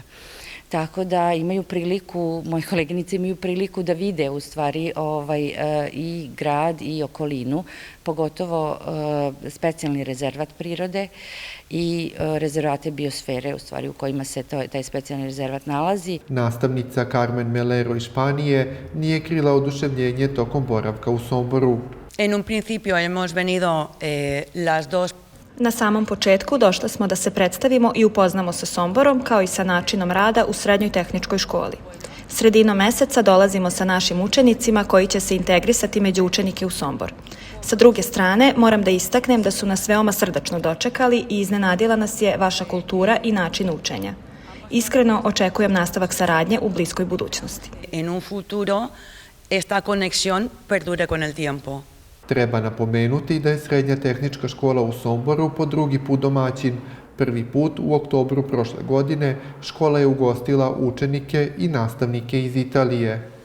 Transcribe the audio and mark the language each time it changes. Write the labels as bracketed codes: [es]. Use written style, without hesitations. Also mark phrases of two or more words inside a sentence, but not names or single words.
[sr] Tako da imaju priliku, moje koleginice imaju priliku da vide u stvari i grad i okolinu, pogotovo specijalni rezervat prirode i rezervate biosfere u stvari u kojima se taj specijalni rezervat nalazi. Nastavnica Carmen Melero iz Španije nije krila oduševljenje tokom boravka u Somboru. [es] En un principio hemos venido las dos. [sr] Na samom početku došli smo da se predstavimo i upoznamo sa Somborom kao i sa načinom rada u Srednjoj tehničkoj školi. Sredinom meseca dolazimo sa našim učenicima koji će se integrisati među učenike u Sombor. Sa druge strane, moram da istaknem da su nas veoma srdačno dočekali i iznenadila nas je vaša kultura i način učenja. Iskreno očekujem nastavak saradnje u bliskoj budućnosti. [es] En un futuro esta conexión perdure con el tiempo. [sr] Treba napomenuti da je Srednja tehnička škola u Somboru po drugi put domaćin. Prvi put u oktobru prošle godine škola je ugostila učenike i nastavnike iz Italije.